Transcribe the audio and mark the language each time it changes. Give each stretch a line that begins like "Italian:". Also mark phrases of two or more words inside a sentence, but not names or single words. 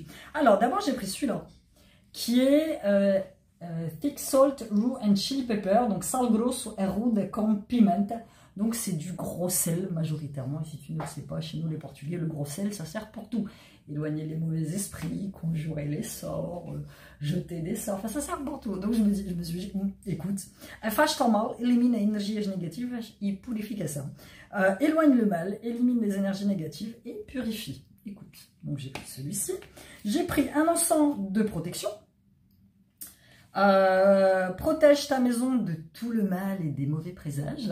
French: Alors d'abord, j'ai pris celui-là, qui est Thick Salt, Roux and Chili Pepper,
Portuguese: donc sal grosso et rude con pimenta.
French: Donc c'est du gros sel majoritairement. Et si tu ne le sais pas, chez nous les Portugais, le gros sel, ça sert pour tout. Éloigner les mauvais esprits, conjurer les sorts, jeter des sorts, enfin ça sert pour tout. Donc je me suis dit, écoute,
Portuguese: afasta o mal,
French: élimine les énergies négatives et purifie ça. Éloigne le mal, élimine les énergies négatives et purifie. Écoute, donc j'ai pris celui-ci. J'ai pris un encens de protection. Protège ta maison de tout le mal et des mauvais présages.